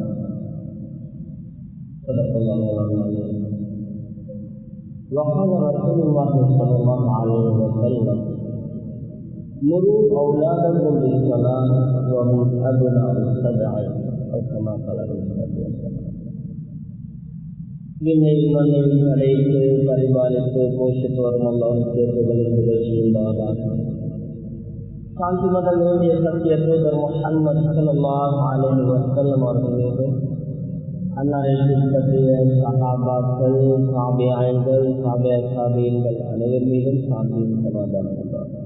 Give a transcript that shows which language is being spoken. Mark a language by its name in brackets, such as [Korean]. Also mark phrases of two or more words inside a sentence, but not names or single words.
[Arabic] صدق الله العظيم. وقال رسول الله صلى الله عليه وسلم: مروا أولادكم بالصلاة وهم أبناء السبع، أو كما قال عليه الصلاة والسلام. [Tamil] விண்ணை மண்ணை அடைத்து பரிபாலித்து போஷித்து வரும் அல்லாஹ்வுக்கு புகழ்ச்சி உண்டாவதாக. சாந்தி மதம் வேண்டிய சத்திய தூதர் முஹம்மது [Arabic] صلى الله عليه وسلم [Tamil] அவர்கள் மீதும் அன்னாரை பின்பற்றிய சஹாபாக்கள், தாபிஈன்கள், தாபிஈன்கள் அனைவர் மீதும் சாந்தியும் சமாதானம் உண்டாவதாக.